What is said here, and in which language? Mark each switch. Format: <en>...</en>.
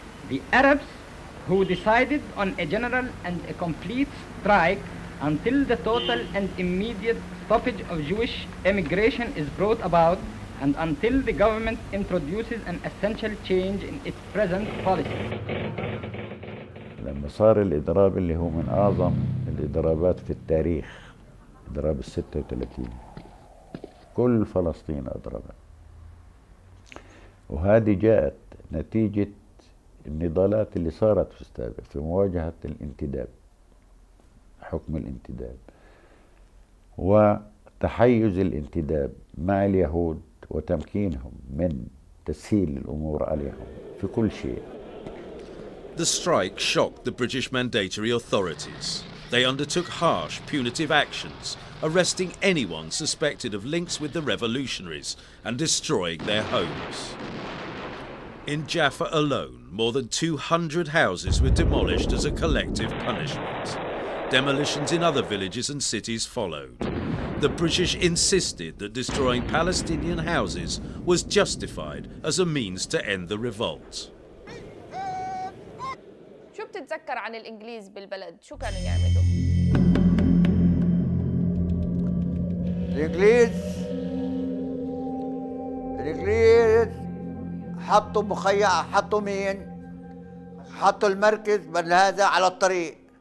<en>The Arabs, who decided on a general and a complete strike until the total and immediate stoppage of Jewish immigration is brought about, and until the government introduces an essential change in its present policy.</en> <ar>لما صار الإضراب اللي هو من أعظم الإضرابات في التاريخ، إضراب 36، كل فلسطين أضربت، وهذه جاءت نتيجة النضالات اللي صارت في السابق في مواجهة الانتداب، حكم الانتداب وتحيز الانتداب مع اليهود وتمكينهم من تسهيل الأمور عليهم في كل شيء.</ar> <en>The strike shocked the British mandatory authorities. They undertook harsh, punitive actions, arresting anyone suspected of links with the revolutionaries and destroying their homes. In Jaffa alone, more than 200 houses were demolished as a collective punishment. Demolitions in other villages and cities followed. The British insisted that destroying Palestinian houses was justified as a means to end the revolt.</en> <ar>بتتذكر عن الإنجليز بالبلد؟ شو كانوا يعملوا؟ الإنجليز حطوا مخيع، حطوا مين؟ حطوا المركز بل هذا على الطريق.</ar>